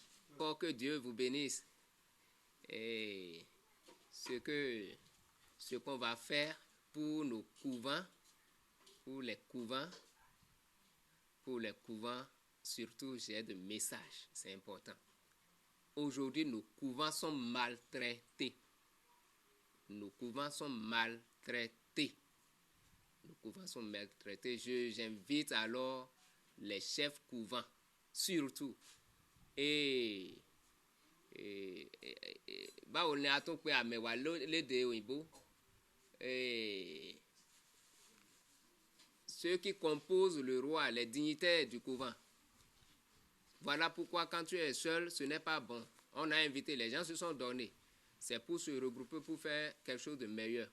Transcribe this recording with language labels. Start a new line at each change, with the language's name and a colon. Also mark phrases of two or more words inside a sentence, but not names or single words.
French: Pour que Dieu vous bénisse. Et ce qu'on va faire pour nos couvents, pour les couvents, surtout j'ai des messages, c'est important. Aujourd'hui, nos couvents sont maltraités. Nos couvents sont maltraités. nos couvents sont maltraités. J'invite alors les chefs couvents, surtout.
Yoruba: Báwo ni a tún pe àmẹ̀wà lédè òyìnbó?
French: Ceux qui composent le roi, les dignitaires du couvent. Voilà pourquoi quand tu es seul, ce n'est pas bon. On a invité, les gens se sont donnés. C'est pour se regrouper, pour faire quelque chose de meilleur.